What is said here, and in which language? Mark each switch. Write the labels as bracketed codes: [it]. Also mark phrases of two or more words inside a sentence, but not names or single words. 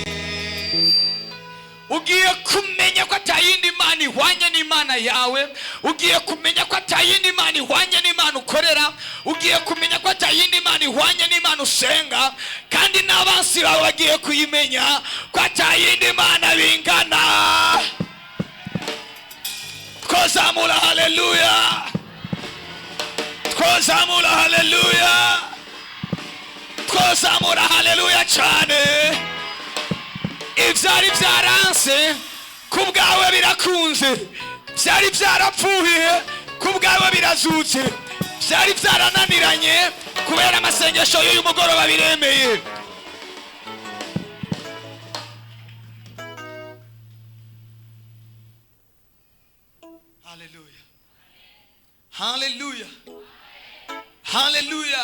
[rw] Ugiye kumenya ko atayindi Imana ihwanye n'Imana yawe, ugiye kumenya ko atayindi Imana ihwanye n'Imana ukorera, ugiye kumenya ko atayindi Imana ihwanye n'Imana usenga, kandi n'abansi bawe bagiye kuyimenya ko atayindi Imana bingana. Twazamura haleluya, twazamura haleluya, twazamura haleluya cyane. [rn] Ivyari vyaranse kubwawe birakunze, vyari vyarapfuye kubwawe birazutse, vyari vyarananiranye kubera amasengesho y'uyu mugoroba biremeye. Haleluya, haleluya, haleluya.